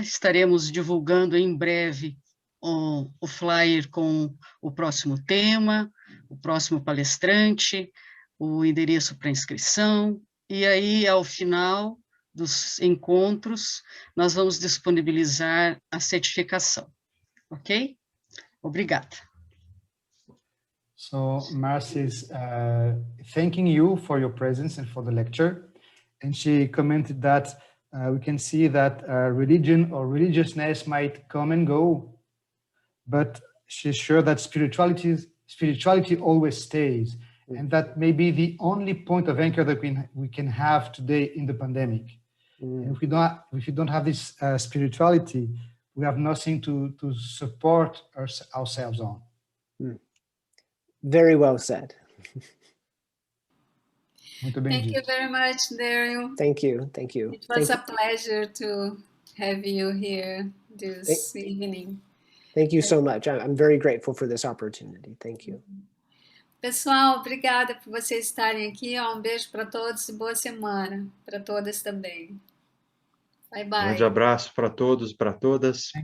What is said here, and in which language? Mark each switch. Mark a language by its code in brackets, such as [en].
[pt] Estaremos divulgando em breve o flyer com o próximo tema, o próximo palestrante, o endereço para inscrição, e aí, ao final dos encontros, nós vamos disponibilizar a certificação, ok? Obrigada. [en] So Marcy is thanking you for your presence and for the lecture, and she commented that we can see that religion or religiousness might come and go, but she's sure that spirituality always stays, and that may be the only point of anchor that we can have today in the pandemic. And if we don't have this spirituality, we have nothing to support ourselves on. Very well said. [pt] Muito bem [en] Thank [pt] dito. [en] you very much, Daryl. Thank you. Thank you. It was a pleasure to have you here this evening. Thank you so much. I'm very grateful for this opportunity. Thank you. [pt] Pessoal, obrigada por vocês estarem aqui. Um beijo para todos e boa semana para todas também. [en] Bye bye. [pt] Grande abraço para todos, para todas.